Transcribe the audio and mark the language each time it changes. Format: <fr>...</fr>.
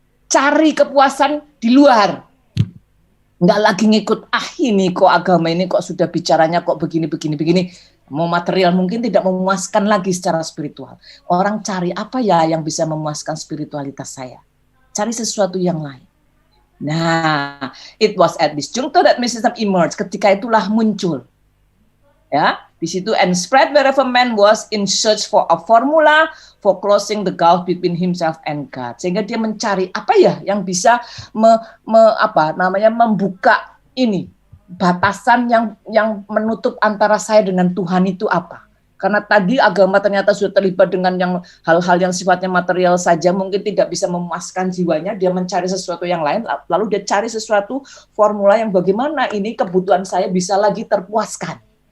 <id>Cari kepuasan di luar. Nggak lagi ngikut, ini kok agama ini kok sudah bicaranya kok begini. Mau material mungkin tidak memuaskan lagi secara spiritual. Orang cari apa ya yang bisa memuaskan spiritualitas saya. Cari sesuatu yang lain.</id> <en>Nah, it was at this juncture that mysticism emerged.</en> <id>Ketika itulah muncul. Ya, di situ</id> <en>and spread wherever man was in search for a formula for closing the gulf between himself and God.</en> <id>Sehingga dia mencari apa ya yang bisa membuka ini batasan yang menutup antara saya dengan Tuhan itu apa? Karena tadi agama ternyata sudah terlibat dengan yang hal-hal yang sifatnya material saja, mungkin tidak bisa memuaskan jiwanya, dia mencari sesuatu yang lain, lalu dia cari sesuatu formula yang bagaimana ini kebutuhan saya bisa lagi terpuaskan.</id>